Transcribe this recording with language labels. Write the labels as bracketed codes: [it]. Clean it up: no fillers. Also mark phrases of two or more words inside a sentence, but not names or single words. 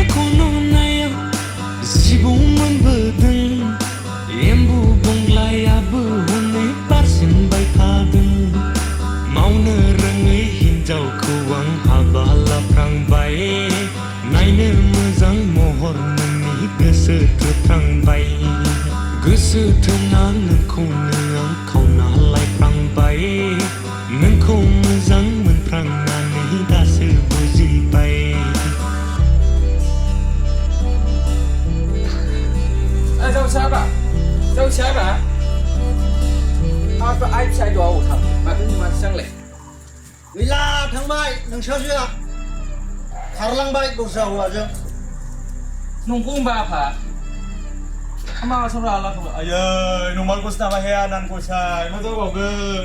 [brx] खन'नायाव जिबौ मोनबोदों, एम्बु बंग्लायाबो हनै बारसिनबाय थादों, मावनो रोङै हिन्जावखौ आं हाबा लाफ्लांबाय, नायनो मोजां महर नोंनि गोसो थोफ्लांबाय, गोसो थोना नोंखौनो आं खावना लायफ्लांबाय, नोंखौ मोजां मोनफ्लांनानै दासो बुजिबाय। [zh] 哎，周三吧，周三吧。 [brx] आंखौ आइ फिसायद'आव थां माथो नुवा सिगांलाय। गैला थांबाय नोंसोरसो खारलांबाय दस्रा हौवाजों। नंगौ होनबा आफा माबा सावरा आलाखौबो आयै नमालखौसो नामा हे आनानखौसाय मा जाबावगोन।